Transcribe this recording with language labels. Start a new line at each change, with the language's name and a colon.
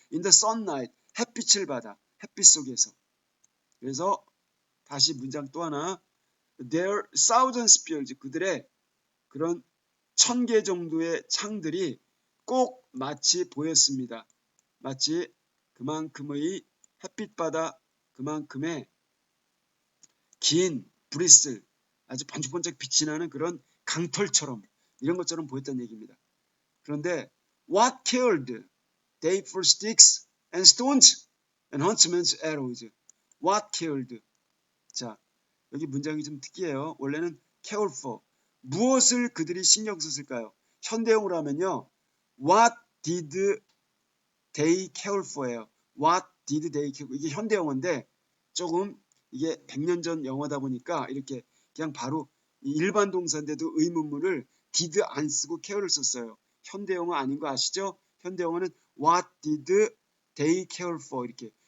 English: In the sunlight,
Korean: 햇빛을 받아, 햇빛 속에서. 그래서 다시 문장 또 하나,
English: their thousand spears,
Korean: 그들의 그런 1000개 정도의 창들이 꼭 마치 보였습니다. 마치 그만큼의 햇빛바다, 그만큼의 긴 브리슬, 아주 번쩍번쩍 빛이 나는 그런 강털처럼, 이런 것처럼 보였다는 얘기입니다. 그런데
English: what cared they for sticks and stones and huntsmen's arrows. what cared.
Korean: 자, 여기 문장이 좀 특이해요. 원래는 care for, 무엇을 그들이 신경 썼을까요? 현대용으로 하면요,
English: what did they care for
Korean: 예요.
English: what did they care for.
Korean: 이게 현대영어인데 조금 이게 100년 전 영어다 보니까 이렇게 그냥 바로 일반 동사인데도 의문문을 did 안 쓰고 care를 썼어요. 현대영어 아닌 거 아시죠? 현대영어는
English: what did they care for,
Korean: 이렇게.